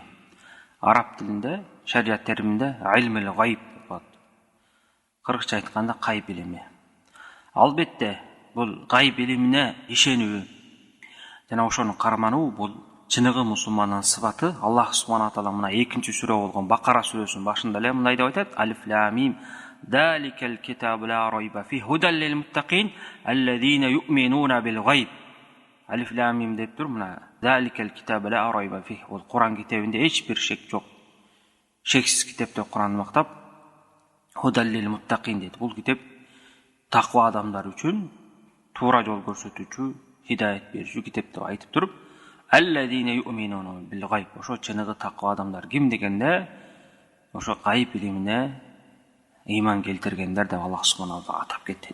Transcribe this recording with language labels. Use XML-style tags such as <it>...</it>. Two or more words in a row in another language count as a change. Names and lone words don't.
<ky>Араб тилинде, шариат терминде</ky> <ar>علم الغيب</ar> <ky>деп коет. Кыргызча айтканда кайып илими. Албетте бул кайып илимине ишенүү жана ошону кармануу бул чыныгы мусулмандын сыфаты.</ky> <ar>الله سبحانه وتعالى</ar> <ky>мына 2-чү сүрө болгон Бакара сүрөсүнүн башында эле мындай деп айтат:</ky> <ar>الم ذلك الكتاب لا ريب فيه هدى للمتقين الذين يؤمنون بالغيب. الم</ar> <ky>деп тур мына</ky> <ar>ذلك الكتاب لا ريب فيه.</ar> <ky>Бул Куран китебинде эч бир шек жок. Шексиз китеп деп Куранды мактап</ky> <ar>هدى للمتقين</ar> <ky>дейт. Бул китеп таква адамдар үчүн туура жол көрсөтүүчү, хидаят берүүчү китеп деп айтып туруп,</ky> <ar>الذين يؤمنون بالغيب.</ar> <ky>Ошо чыныгы таква адамдар ким дегенде, ошо кайып илимине иман келтиргендер деп Аллах</ky> <ar>سبحانه وتعالى</ar> <ky>атап кетти.</ky>